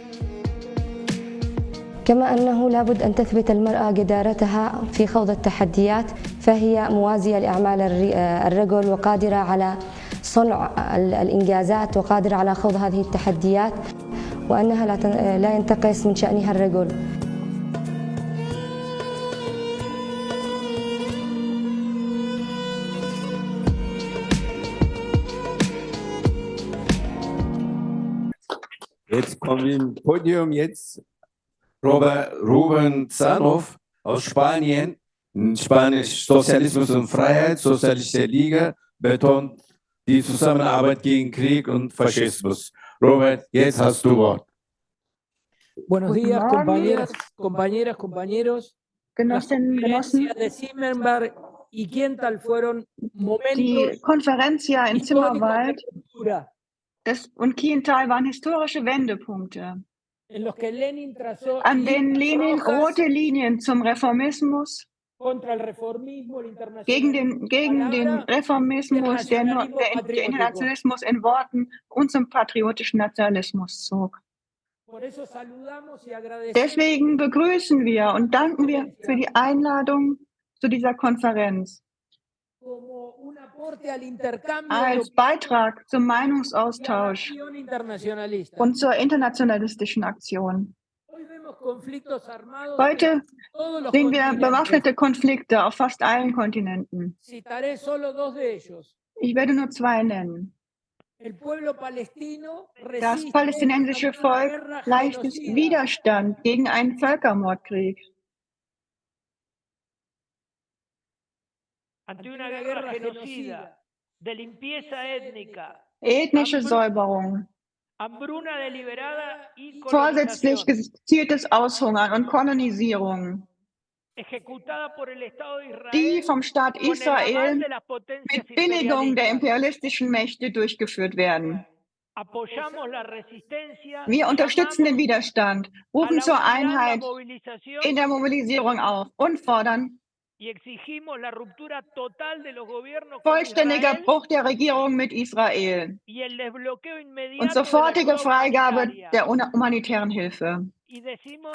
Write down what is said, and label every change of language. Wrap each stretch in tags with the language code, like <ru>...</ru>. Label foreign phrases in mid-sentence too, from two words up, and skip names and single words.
<ar>كما أنه لابد أن تثبت المرأة جدارتها في خوض التحديات، فهي موازية لأعمال الرجل وقادرة على صنع الإنجازات وقادرة على خوض هذه التحديات، وأنها لا ينتقص من شأنها الرجل.</ar> <de>Jetzt kommt im Podium jetzt Ruben Zanov aus Spanien. In Spanisch Sozialismus und Freiheit, Sozialistische Liga, betont die Zusammenarbeit gegen Krieg und Faschismus. Robert, jetzt hast du Wort.</de> <es>Buenos</es> <de>Guten</de> <es>días,</es> <de>Morgen.</de> <es>compañeras, compañeros. Las</es> <de>Genossinnen, Genossen,</de> <es>conferencias de Zimmerberg y Kiental fueron</es> <de>die</de> <es>momentos</es> <de>Konferenz ja in</de> <es>históricos de</es> <de>Zimmerwald</de> <es>ruptura,</es> <de>und Kiental waren historische Wendepunkte,</de> <es>en los que Lenin trazó</es> <de>an denen Lenin</de> <es>líneas rojas</es> <de>rote Linien zum Reformismus,</de> <es>contra el reformismo, el</es> <de>gegen</de> <es>internacionalismo,</es> <de>den Reformismus, der Internationalismus in Worten und zum patriotischen Nationalismus zog.</de> <es>Por eso saludamos y agradecemos</es> <de>Deswegen begrüßen wir und danken wir für die Einladung zu dieser Konferenz</de> <es>como un aporte al intercambio</es> <de>als</de> <es>de</es> <de>Beitrag zum</de> <es>y a la</es> <de>Meinungsaustausch</de> <es>acción internacionalista.</es> <de>und zur internationalistischen Aktion.</de> <es>Hoy vemos conflictos armados</es> <de>Heute</de> <es>en todos los</es> <de>sehen wir</de> <es>continentes.</es> <de>bewaffnete Konflikte auf fast allen Kontinenten.</de> <es>Citaré solo dos de ellos.</es> <de>Ich werde nur zwei nennen.</de> <es>El pueblo palestino</es> <de>Das</de> <es>resiste</es> <de>palästinensische</de> <es>ante una</es> <de>Volk</de> <es>guerra</es> <de>leistet</de> <es>genocida.</es> <de>Widerstand gegen einen Völkermordkrieg.</de> <es>Ante una guerra genocida, de limpieza étnica,</es> <de>Ethnische Säuberung,</de> <es>hambruna deliberada y</es> <de>vorsätzlich</de> <es>colonización,</es> <de>gezieltes Aushungern und Kolonisierung,</de> <es>ejecutada por el Estado de die Israel</es> <de>vom Staat</de> <es>con el aval</es> <de>Israel</de> <es>de las potencias</es> <de>mit Billigung der</de> <es>imperialistas.</es> <de>imperialistischen Mächte durchgeführt werden.</de> <es>Apoyamos la resistencia,</es> <de>Wir unterstützen den</de> <es>llamamos</es> <de>Widerstand,</de> <es>a</es> <de>rufen</de> <es>la</es> <de>zur</de> <es>unidad, la</es> <de>Einheit</de> <es>movilización</es> <de>in der Mobilisierung auf und fordern</de> <es>y exigimos la ruptura total de los gobiernos con</es> <de>vollständiger</de> <es>Israel</es> <de>Bruch der Regierung mit Israel</de> <es>y el desbloqueo</es> <de>und</de> <es>inmediato de la</es> <de>sofortige</de> <es>ayuda</es> <de>Freigabe</de> <es>humanitaria.</es> <de>der humanitären Hilfe.</de> <es>Y decimos</es>